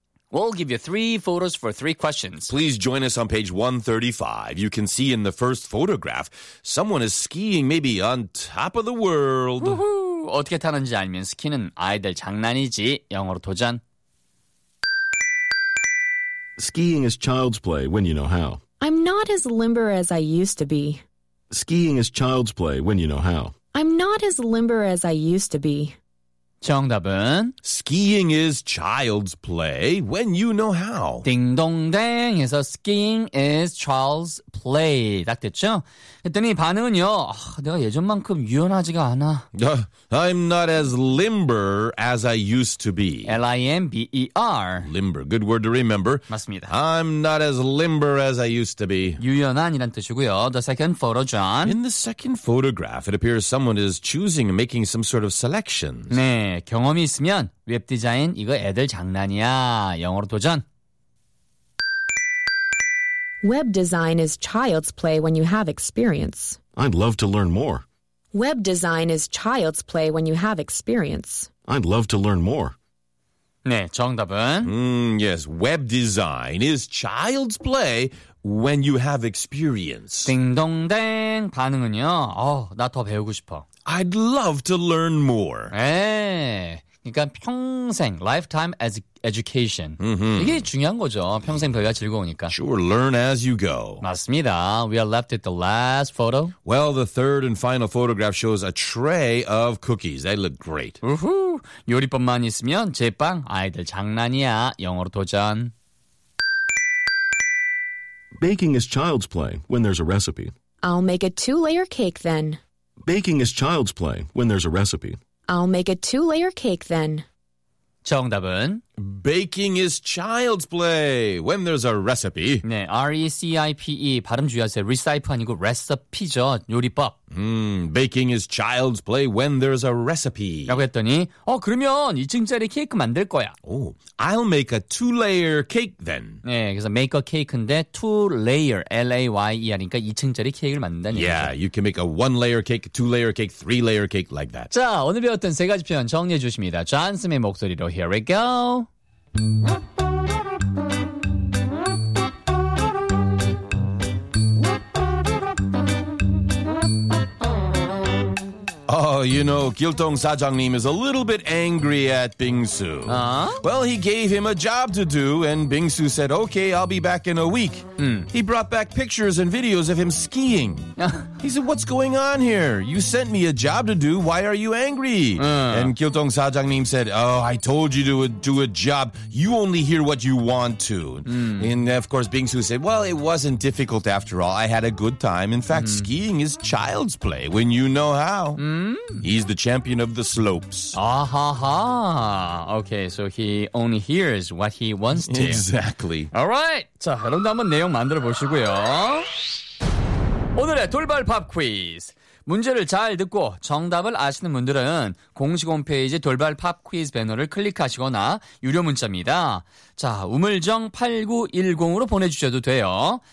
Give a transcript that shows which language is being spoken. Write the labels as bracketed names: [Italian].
[English] We'll give you three photos for three questions. Please join us on page 135. You can see in the first photograph, someone is skiing maybe on top of the world. Woo-hoo! [Korean] 어떻게 타는지 알면 스키는 아이들 장난이지. 영어로 도전. [English] Skiing is child's play when you know how. I'm not as limber as I used to be. Skiing is child's play when you know how. I'm not as limber as I used to be. [Korean] 정답은 [English] Skiing is child's play when you know how. [Korean] 딩동댕 해서 [English] Skiing is child's play. [Korean] 딱 됐죠? 그랬더니 반응은요. 내가 예전만큼 유연하지가 않아. [English] I'm not as limber as I used to be. L-I-M-B-E-R. Limber. Good word to remember. [Korean] 맞습니다. [English] I'm not as limber as I used to be. [Korean] 유연한이란 뜻이고요. [English] The second photo, John. In the second photograph, it appears someone is choosing and making some sort of selections. [Korean] 네. 네, 경험이 있으면 웹 디자인 이거 애들 장난이야. 영어로 도전. [English] Web design is child's play when you have experience. I'd love to learn more. Web design is child's play when you have experience. I'd love to learn more. [Korean] 네, 정답은 [English] yes, web design is child's play when you have experience. [Korean] 딩동댕 반응은요. 나 더 배우고 싶어. [English] I'd love to learn more. [Korean] 에, 그러니까 평생, [English] lifetime as education. Mm-hmm. [Korean] 이게 중요한 거죠. 평생 배워야 즐거우니까. [English] Sure, learn as you go. [Korean] 맞습니다. [English] We are left at the last photo. Well, the third and final photograph shows a tray of cookies. They look great. [Korean] 우후, 요리법만 있으면 제빵, 아이들 장난이야. 영어로 도전. [English] Baking is child's play when there's a recipe. I'll make a two-layer cake then. Baking is child's play when there's a recipe. I'll make a two-layer cake then. [Korean] 정답은 [English] Baking is child's play when there's a recipe. [Korean] 네, R-E-C-I-P-E 발음 주의하세요. Recipe 아니고 recipe죠. 요리법. [English] Baking is child's play when there's a recipe. [Korean] 라고 했더니 어 그러면 2층짜리 케이크 만들 거야. [English] Oh, I'll make a two-layer cake then. [Korean] 네, 그래서 make a cake인데 two-layer, L-A-Y-E하니까 2층짜리 케이크를 만든다는 얘기죠. [English] Yeah, you can make a one-layer cake, two-layer cake, three-layer cake like that. [Korean] 자, 오늘 배웠던 세 가지 표현 정리해 주십니다. 존슨의 목소리로 [English] here we go. Oh, you know, Giltong Sajangnim is a little bit angry at Bingsu. Well, he gave him a job to do, and Bingsu said, okay, I'll be back in a week. He brought back pictures and videos of him skiing. He said, what's going on here? You sent me a job to do. Why are you angry? And Giltong Sajangnim said, oh, I told you to do a job. You only hear what you want to. And, of course, Bingsu said, well, it wasn't difficult after all. I had a good time. In fact, skiing is child's play when you know how. He's the champion of the slopes. Okay, so he only hears what he wants to. Exactly. All right. [Korean] 자, 여러분도 한번 내용 만들어 보시고요. 오늘의 돌발 팝 퀴즈. 문제를 잘 듣고 정답을 아시는 분들은 공식 홈페이지 돌발 팝 퀴즈 배너를 클릭하시거나 유료 문자입니다. 자, 우물정 8910으로 보내주셔도 돼요.